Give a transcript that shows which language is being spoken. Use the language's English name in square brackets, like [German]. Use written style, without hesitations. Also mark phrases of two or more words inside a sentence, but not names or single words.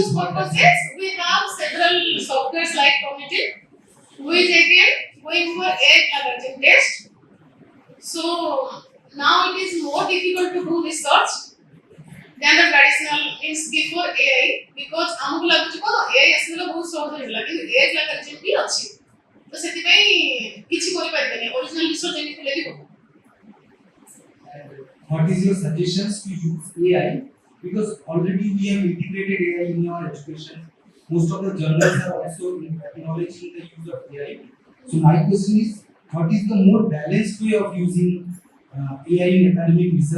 [English] research what happens- purposes we have several softwares like Promethean which again going for AI algorithm test so now it is more difficult to do research than the traditional means before AI because [Odia] ଆମକୁ ଲାଗୁଛି କ'ଣ AI ଆସିଗଲା ବହୁତ ସହଜ ହେଇଗଲା କିନ୍ତୁ [English] AI algorithm [Odia] ବି ଅଛି ତ ସେଥିପାଇଁ କିଛି କରିପାରିବେନି [English] original research [Odia] ଯେମିତି ଥିଲେ ବି ହବ [English] what is your suggestions to use AI? Because already we have integrated AI in our education. Most of the journals are also acknowledging the use of AI. So my question is, what is the more balanced way of using AI in academic research?